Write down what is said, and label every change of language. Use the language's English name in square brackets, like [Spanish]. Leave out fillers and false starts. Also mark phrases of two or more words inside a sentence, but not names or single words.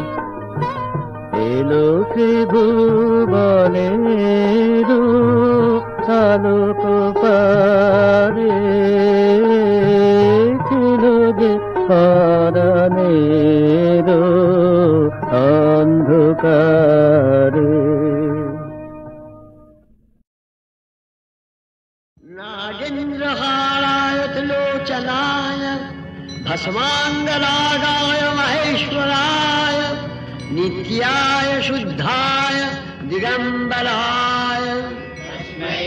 [Bangla] এলো সে ভুবনের আলোক পারে ছিল যে পরাণের অন্ধকারে। [Sanskrit] नागेन्द्रहाराय त्रिलोचनाय भस्माङ्गरागाय महेश्वराय नित्याय शुद्धाय दिगम्बराय तस्मै